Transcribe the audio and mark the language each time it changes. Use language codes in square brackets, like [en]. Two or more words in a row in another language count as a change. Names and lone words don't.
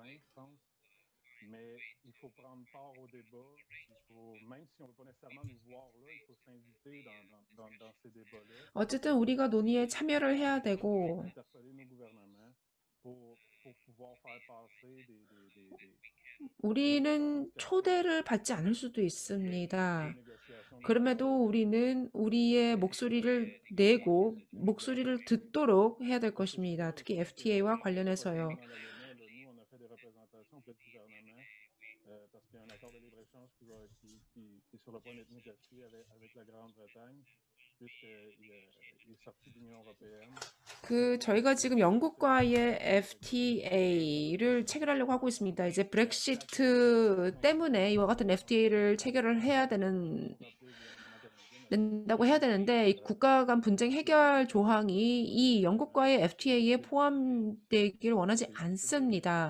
[ko] 어쨌든 우리가 논의에 참여를 해야 되고 우리는 초대를 받지 않을 수도 있습니다. 그럼에도 우리는 우리의 목소리를 내고 목소리를 듣도록 해야 될 것입니다. 특히 FTA와 관련해서요. [fr] parce qu'il y a un accord de libre-échange qui est sur le point d'être négocié avec la Grande-Bretagne, puisqu'il est sorti de l'Union européenne. [ko] 저희가 지금 영국과의 FTA를 체결하려고 하고 있습니다. 이제 브렉시트 때문에 이와 같은 FTA를 체결을 된다고 해야 되는데 이 국가 간 분쟁 해결 조항이 이 영국과의 FTA에 포함되길 원하지 않습니다.